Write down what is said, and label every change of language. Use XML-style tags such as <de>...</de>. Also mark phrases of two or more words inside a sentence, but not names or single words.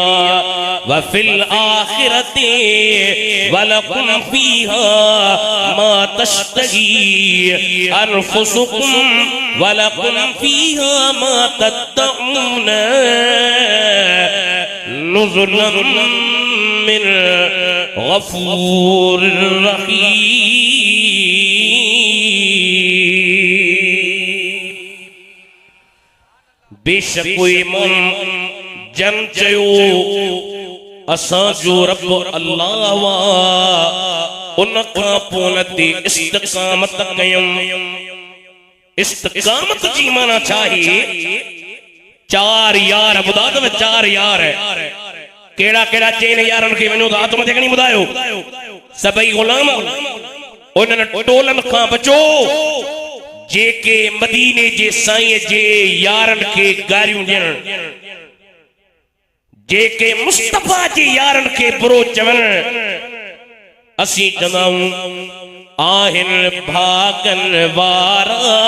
<ar>و في الآخرة ولكم فيها ما تشتهي أنفسكم ولكم فيها ما تدعون نزلا من غفور رحيم.</ar> <sd>बेशक कोई मन जन चयो असां जो रब अल्लाह वा उन खां पोइ ते इस्तिक़ामत कयूं। इस्तिक़ामत जी माना चाहे चार यार ॿुधा अथव चार यार केड़ा केड़ा चेन यारन खे वञो त हथ मथे खणी ॿुधायो सभई गुलाम उन्हनि टोलनि खां बचो जेके मदीने जे साईं जे यारन खे गारियूं ॾियण जेके मुस्तफा जे यारन खे बुरो चवण असीं चवंदाऊं आहिनि भागन वारा</sd>